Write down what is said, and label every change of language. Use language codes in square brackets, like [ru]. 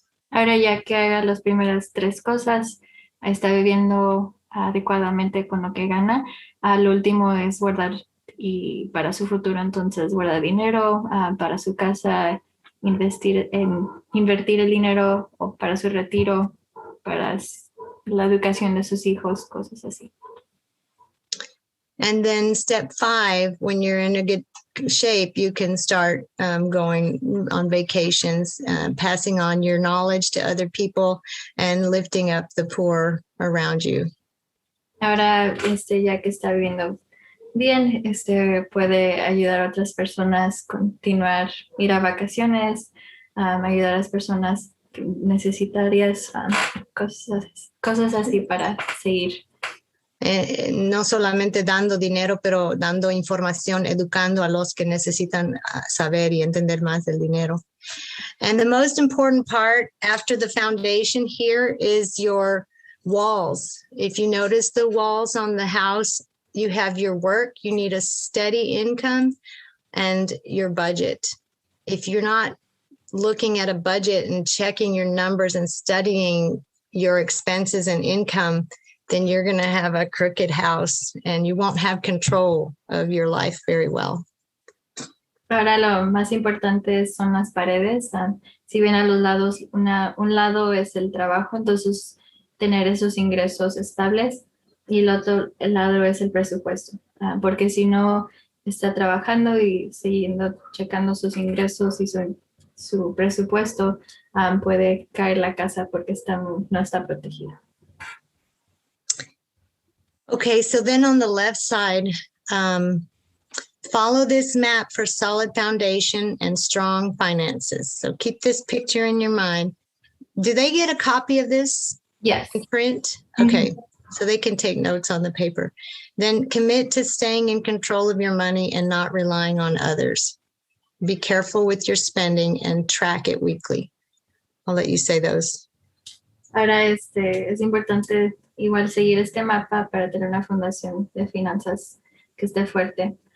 [es] Ahora ya que haga las primeras 3 cosas, está viviendo adecuadamente con lo que gana. Lo último es guardar y para su futuro, entonces guardar dinero para su casa, invertir el dinero o para su retiro, para la educación de sus hijos, cosas así. [en] And then step 5, when you're in a good shape, you can start going on vacations, passing on your knowledge to other people and lifting up the poor around you. [es] Ahora, ya que está viviendo bien, puede ayudar a otras personas, continuar, ir a vacaciones, ayudar a las personas necesitarias, cosas así para seguir. No solamente dando dinero, pero dando información, educando a los que necesitan saber y entender más del dinero. [en] And the most important part after the foundation here is your walls. If you notice the walls on the house, you have your work, you need a steady income, and your budget. If you're not looking at a budget and checking your numbers and studying your expenses and income, then you're going to have a crooked house and you won't have control of your life very well. [es] Ahora lo más importante son las paredes. Si bien a los lados, un lado es el trabajo, entonces tener esos ingresos estables y el otro lado es el presupuesto. Porque si no está trabajando y siguiendo checando sus ingresos y su presupuesto, puede caer la casa porque no está protegida. [en] Okay, so then on the left side, follow this map for solid foundation and strong finances. So keep this picture in your mind. Do they get a copy of this Yes. in print? Okay, so they can take notes on the paper. Then commit to staying in control of your money and not relying on others. Be careful with your spending and track it weekly. I'll let you say those. [es] Ahora es importante igual seguir este mapa para tener una fundación de finanzas que esté fuerte.